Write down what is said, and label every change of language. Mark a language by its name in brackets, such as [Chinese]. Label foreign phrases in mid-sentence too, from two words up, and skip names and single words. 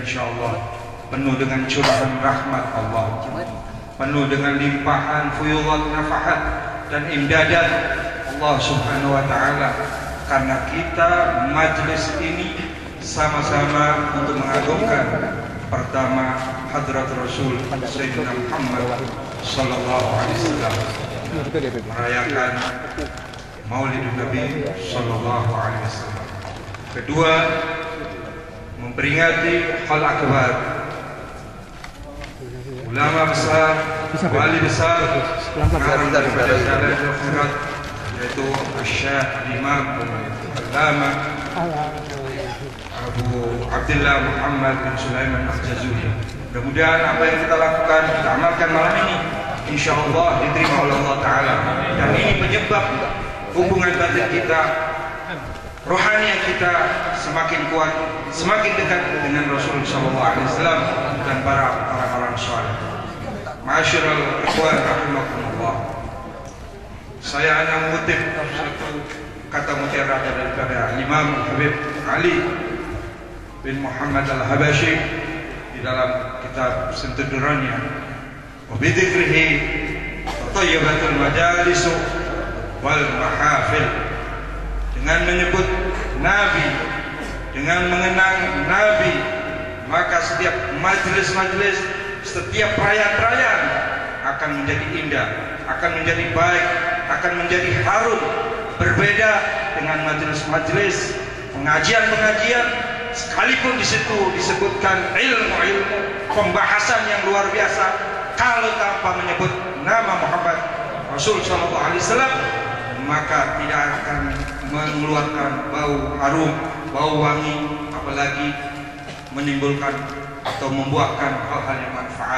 [Indonesian] insyaallah penuh dengan curahan rahmat Allah, penuh dengan limpahan fuyudat nafahat dan imdadat Allah [Arabic] سبحانه وتعالى, [Indonesian] karena kita majelis ini sama-sama untuk mengagungkan pertama hadrat Rasul Sayyidina Muhammad [Arabic] صلى الله عليه وسلم, [Indonesian] merayakan Maulidun Nabi [Arabic] صلى الله عليه وسلم. [Indonesian] Kedua, memperingati hal akbar, ulama besar, wali besar mengarang daripada jalan akhirat, yaitu Syekh Imam Al-Allama Abu Abdullah Muhammad bin Sulaiman Al-Jazuli. Mudah-mudahan apa yang kita lakukan, kita amalkan malam ini, insyaallah diterima oleh Allah Ta'ala. Dan ini penyebab hubungan batin kita, rohani kita semakin kuat, semakin dekat dengan Rasulullah SAW dan para orang saleh. [Arabic] معاشر الإخوان رحمكم الله. [Indonesian] Saya hanya mengutip satu kata mutiara daripada Imam Habib Ali bin Muhammad Al-Habashi di dalam kitab Sentuduranya, [Arabic] وبذكره تطيب المجالس والمحافل, [Indonesian] dengan menyebut Nabi, dengan mengenang Nabi, maka setiap majelis-majelis, setiap perayaan-perayaan akan menjadi indah, akan menjadi baik, akan menjadi harum. Berbeda dengan majelis-majelis pengajian-pengajian, sekalipun di situ disebutkan ilmu-ilmu, pembahasan yang luar biasa, kalau tanpa menyebut nama Muhammad Rasul [Arabic] صلى الله عليه وسلم, [Indonesian] maka tidak akan mengeluarkan bau harum, bau wangi, apalagi menimbulkan atau membuahkan hal-hal yang manfaat.